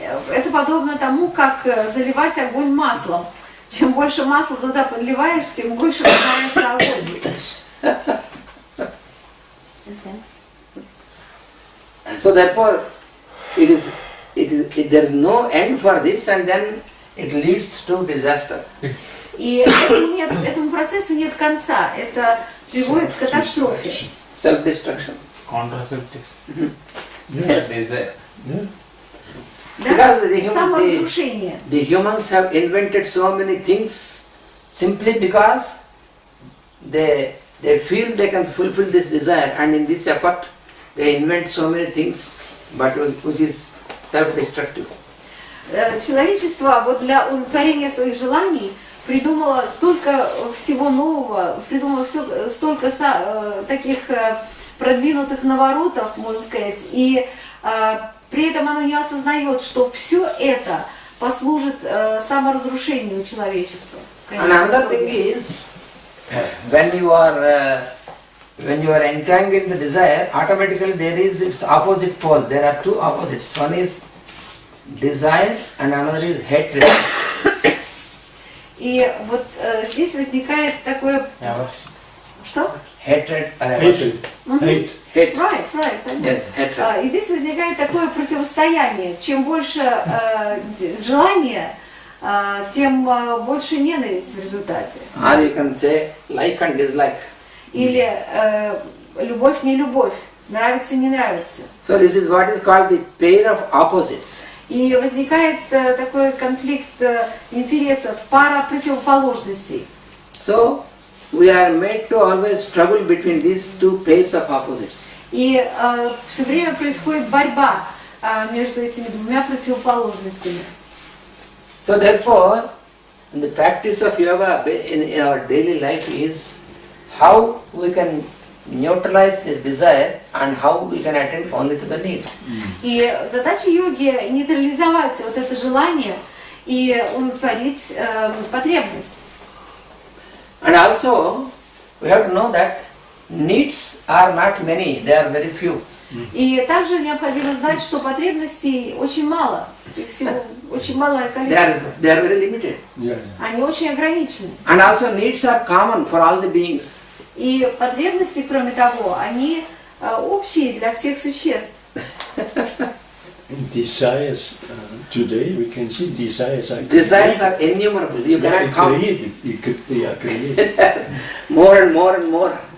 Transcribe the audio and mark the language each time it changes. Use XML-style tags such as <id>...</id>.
<ru>Это подобно тому, как заливать огонь маслом. Чем больше масла туда подливаешь, тем больше разгорается огонь.</ru> <en>So therefore, there is no end for this, and then it leads to disaster.</en> <ru>И этому процессу нет конца. Это приводит к катастрофе.</ru> <en>Self-destruction. Contraceptives. Yes. Desire. Because</en> <ru>Саморазрушение.</ru> <en>the humans have invented so many things simply because they feel they can fulfill this desire, and in this effort they invent so many things, but which is self-destructive.</en> <ru>Человечество вот для удовлетворения своих желаний придумало столько всего нового, придумало столько таких продвинутых наворотов, можно сказать, и При этом оно не осознает, что все это послужит саморазрушению человечества.</ru> <en>Another thing is, when you are entangled in the desire, automatically there is its opposite pole. There are two opposites. One is desire and another is hatred.</en> <ru>И вот здесь возникает такое... Что?</ru> <en>Hatred or aversion. Hate. Hate. Right. Yes, hatred.</en> <ru>И здесь возникает такое противостояние. Чем больше желания, тем больше ненависть в результате.</ru> <en>Or you can say like and dislike.</en> <ru>Или любовь, не любовь, нравится, не нравится.</ru> <en>So this is what is called the pair of opposites.</en> <ru>И возникает такой конфликт интересов, пара противоположностей.</ru> <en>So we are made to always struggle between these two pairs of opposites.</en> <ru>И все время происходит борьба между этими двумя противоположностями.</ru> <en>So therefore, the practice of yoga in our daily life is how we can neutralize this desire and how we can attend only to the need.</en> <ru>И задача йоги нейтрализовать вот это желание и удовлетворить потребность.</ru> <en>And also, we have to know that needs are not many, they are very few.</en> <ru>И также необходимо знать, что потребностей очень мало, их всего очень малое количество.</ru> <en>They are very limited.</en> <ru>Они очень ограничены.</ru> <en>And also needs are common for all the beings.</en> <ru>И потребности, кроме того, они общие для всех существ.</ru> <en>Desires, today we can see desires are innumerable. You cannot count. They are created. More and more and more.</en>